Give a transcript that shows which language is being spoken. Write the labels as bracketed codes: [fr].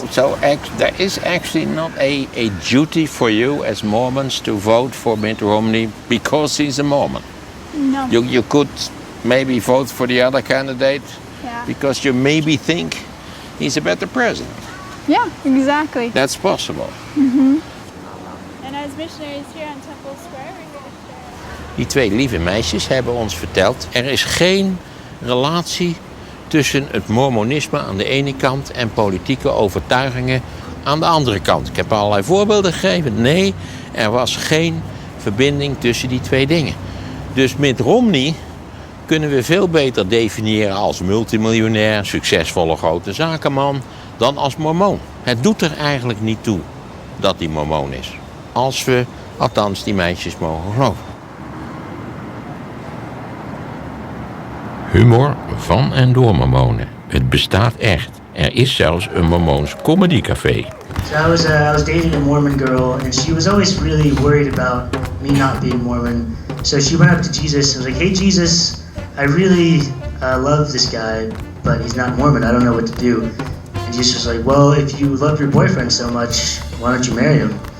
[en] So there is actually not a duty for you as Mormons to vote for Mitt Romney because he's a Mormon. No. You could maybe vote for the other candidate Yeah. because you maybe think he's a better president. Yeah, exactly. That's possible. And as missionaries here on Temple Square, we're going to share. [nl] Die 2 lieve meisjes hebben ons verteld, er is geen relatie tussen het mormonisme aan de ene kant en politieke overtuigingen aan de andere kant. Ik heb allerlei voorbeelden gegeven. Nee, er was geen verbinding tussen die 2 dingen. Dus Mitt Romney kunnen we veel beter definiëren als multimiljonair, succesvolle grote zakenman, dan als mormoon. Het doet er eigenlijk niet toe dat hij mormoon is. Als we, althans, die meisjes mogen geloven. Humor van en door mormonen. Het bestaat echt. Er is zelfs een mormoons comedycafé. [en] So I was dating a Mormon girl, and she was always really worried about me not being Mormon. So she went up to Jesus and was like, "Hey Jesus, I really love this guy, but he's not Mormon. I don't know what to do." And Jesus was like, "Well, if you love your boyfriend so much, why don't you marry him?"